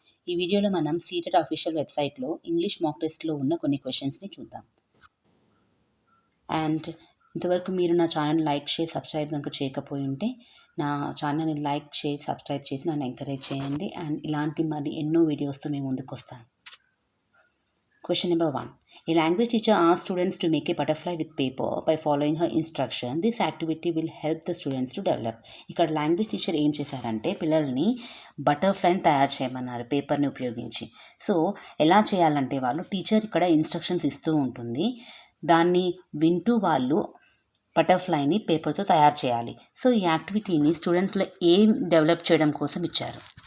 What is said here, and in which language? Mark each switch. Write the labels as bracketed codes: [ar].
[te] ఈ వీడియోలో మనం సీటెట్ అఫీషియల్ వెబ్సైట్లో ఇంగ్లీష్ మాక్ టెస్ట్లో ఉన్న కొన్ని క్వశ్చన్స్ని చూద్దాం. అండ్ ఇంతవరకు మీరు నా ఛానల్ లైక్, షేర్, సబ్స్క్రైబ్ కనుక చేయకపోయి ఉంటే నా ఛానల్ని లైక్, షేర్, సబ్స్క్రైబ్ చేసి నన్ను ఎంకరేజ్ చేయండి. అండ్ ఇలాంటి మరి ఎన్నో వీడియోస్తో మేము ముందుకు వస్తాను. [en] Question number 1. A language teacher asks students to make a butterfly with paper by following her instruction. This activity will help the students to develop. [te] ఇక్కడ లాంగ్వేజ్ టీచర్ ఏం చేశారంటే పిల్లల్ని బటర్ఫ్లైని తయారు చేయమన్నారు పేపర్ని ఉపయోగించి. సో ఎలా చేయాలంటే వాళ్ళు టీచర్ ఇక్కడ ఇన్స్ట్రక్షన్స్ ఇస్తూ ఉంటుంది, దాన్ని వింటూ వాళ్ళు బటర్ఫ్లైని పేపర్తో తయారు చేయాలి. సో ఈ యాక్టివిటీని స్టూడెంట్స్లో ఏం డెవలప్ చేయడం కోసం ఇచ్చారు?